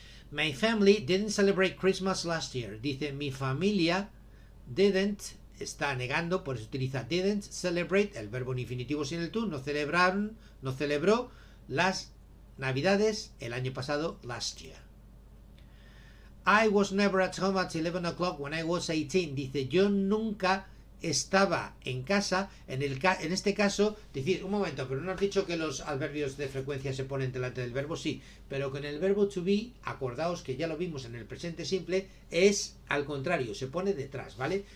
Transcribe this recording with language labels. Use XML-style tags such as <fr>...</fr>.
<en>My family didn't celebrate Christmas last year.</en> <es>Dice, mi familia didn't, está negando, por eso utiliza</es> <en>didn't celebrate,</en> <es>el verbo en infinitivo sin el to, no celebró las Navidades el año pasado,</es> <en>last year. I was never at home at 11 o'clock when I was 18.</en> <es>Dice, yo nunca estaba en casa, en este caso, decir, un momento, pero no has dicho que los adverbios de frecuencia se ponen delante del verbo, sí, pero con el verbo to be, acordaos que ya lo vimos en el presente simple, es al contrario, se pone detrás, ¿vale?</es>